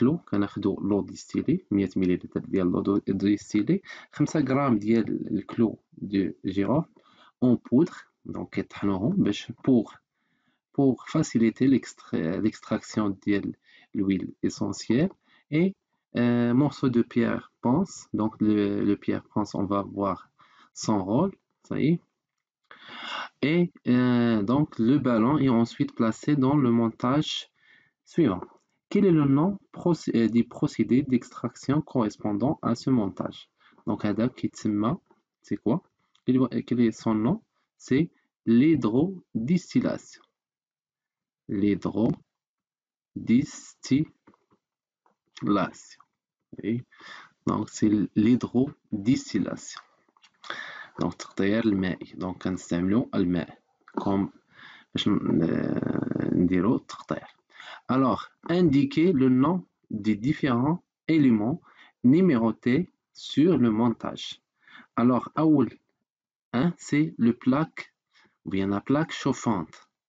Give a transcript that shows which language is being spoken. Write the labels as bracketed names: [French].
[Arabic] كناخدو لو ديستيلي 100 مليلتر ديال لو ديستيلي 5 غرام ديال الكلو دو جيروفل اون بودر دونك كيطحنوهم باش [French] pour faciliter l'extraction de l'huile essentielle et morceau de pierre ponce. Donc le pierre ponce, on va voir son rôle, ça y est. Et donc le ballon est ensuite placé dans le montage suivant. Quel est le nom des procédés d'extraction correspondant à ce montage? Donc [Arabic] Hadab Kitsima, [French] c'est quoi? Quel est son nom? C'est l'hydrodistillation. L'hydrodistillation. Oui. Donc, c'est l'hydrodistillation. [Arabic] Donc, تغطية الماء. Donc, كنستعملو الماء comme باش نديرو التغطية. [French] Alors, indiquez le nom des différents éléments numérotés sur le montage. Alors, أول c'est le plaque ou bien la plaque chauffante.